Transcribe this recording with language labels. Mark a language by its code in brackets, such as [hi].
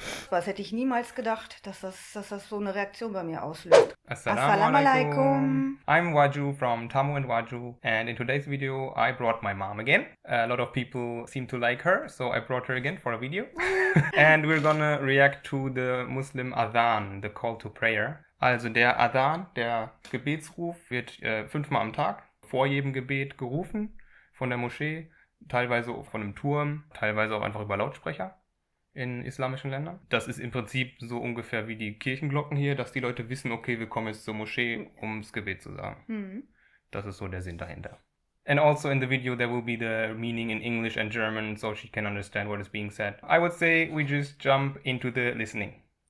[de] Das hätte ich niemals gedacht, dass das so eine Reaktion bei mir auslöst. [ar] Assalamu alaikum. [en] I'm Waju from Tamu and Waju, and in today's video I brought my mom again. A lot of people seem to like her, so I brought her again for a video. And we're gonna react to the Muslim Adhan, the call to prayer. [de] Also der Adhan, der Gebetsruf, wird 5-mal am Tag vor jedem Gebet gerufen von der Moschee, teilweise auch von einem Turm, teilweise auch einfach über Lautsprecher in islamischen Ländern. Das ist im Prinzip so ungefähr wie die Kirchenglocken hier, dass die Leute wissen, okay, wir kommen jetzt zur Moschee, um das Gebet zu sagen. Das ist so der Sinn dahinter. [en] And also in the video there will be the meaning in English and German, so she can understand what is being said. I would say we just jump into the listening.